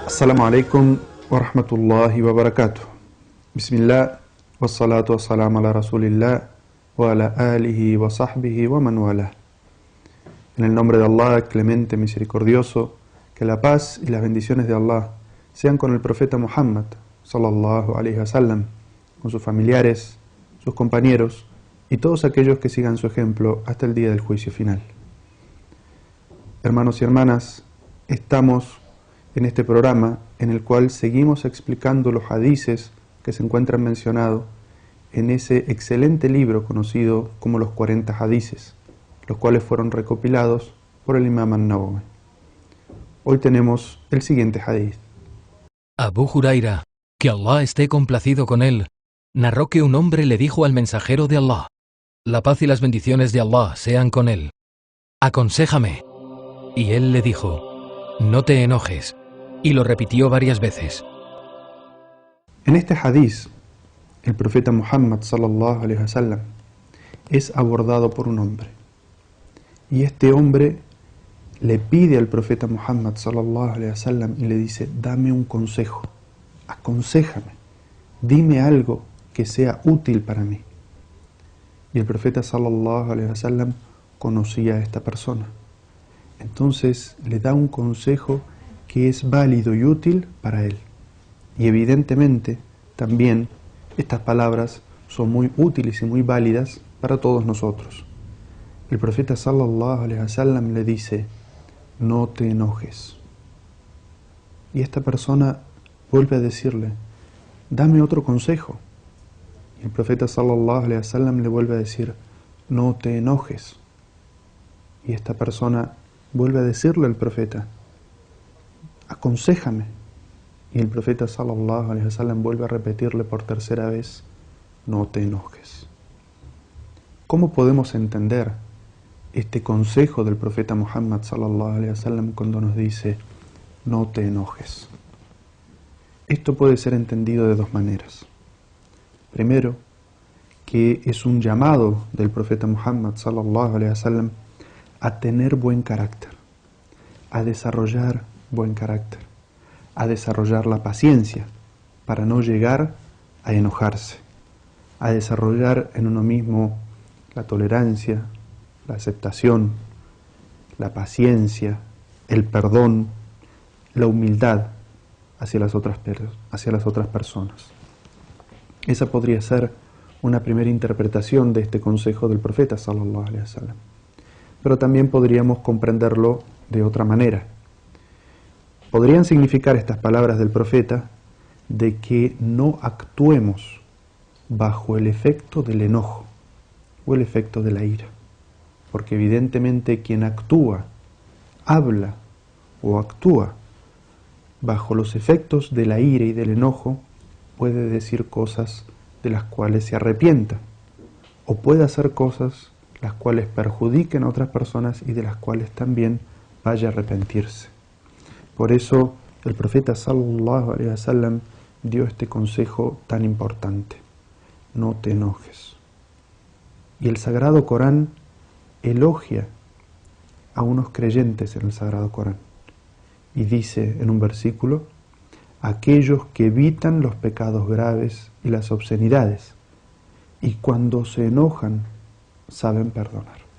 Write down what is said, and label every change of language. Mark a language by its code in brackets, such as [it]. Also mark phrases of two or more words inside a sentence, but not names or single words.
[ar] السلام عليكم ورحمة الله وبركاته. بسم الله، والصلاة والسلام على رسول الله، وعلى آله وصحبه ومن والاه. [es] En el nombre de Allah, clemente, misericordioso, que la paz y las bendiciones de Allah sean con el profeta Muhammad, [ar] صلى الله عليه وسلم, [es] con sus familiares, sus compañeros y todos aquellos que sigan su ejemplo hasta el día del juicio final. Hermanos y hermanas, estamos en este programa en el cual seguimos explicando los hadices que se encuentran mencionados en ese excelente libro conocido como los 40 hadices, los cuales fueron recopilados por el Imam An-Nawawi. Hoy tenemos el siguiente hadith. Abu Huraira, que Allah esté complacido con él, narró que un hombre le dijo al mensajero de Allah: la paz y las bendiciones de Allah sean con él. Aconséjame. Y él le dijo: no te enojes. Y lo repitió varias veces. En este hadith, el profeta Muhammad [ar] صلى الله عليه وسلم [es] es abordado por un hombre. Y este hombre le pide al profeta Muhammad [ar] صلى الله عليه وسلم [es] y le dice: dame un consejo, aconséjame, dime algo que sea útil para mí. Y el profeta [ar] صلى الله عليه وسلم [es] conocía a esta persona. Entonces le da un consejo que es válido y útil para él. Y evidentemente también estas palabras son muy útiles y muy válidas para todos nosotros. El profeta [ar] صلى الله عليه وسلم [es] le dice: no te enojes. Y esta persona vuelve a decirle: dame otro consejo. Y el profeta [ar] صلى الله عليه وسلم [es] le vuelve a decir: no te enojes. Y esta persona vuelve a decirle al profeta: aconséjame. Y el profeta [ar] صلى الله عليه وسلم [es] vuelve a repetirle por tercera vez: no te enojes. ¿Cómo podemos entender este consejo del profeta Muhammad [ar] صلى الله عليه وسلم [es] cuando nos dice: no te enojes? Esto puede ser entendido de dos maneras. Primero, que es un llamado del profeta Muhammad [ar] صلى الله عليه وسلم [es] a tener buen carácter, a desarrollar buen carácter, a desarrollar la paciencia para no llegar a enojarse, a desarrollar en uno mismo la tolerancia, la aceptación, la paciencia, el perdón, la humildad hacia las otras personas. Esa podría ser una primera interpretación de este consejo del profeta [ar] صلى الله عليه وسلم. [es] Pero también podríamos comprenderlo de otra manera. Podrían significar estas palabras del profeta de que no actuemos bajo el efecto del enojo o el efecto de la ira, porque evidentemente quien actúa, habla o actúa bajo los efectos de la ira y del enojo puede decir cosas de las cuales se arrepienta, o puede hacer cosas las cuales perjudiquen a otras personas y de las cuales también vaya a arrepentirse. Por eso el profeta [ar] صلى الله عليه وسلم [es] dio este consejo tan importante: no te enojes. Y el Sagrado Corán elogia a unos creyentes en el Sagrado Corán y dice en un versículo: aquellos que evitan los pecados graves y las obscenidades, y cuando se enojan saben perdonar.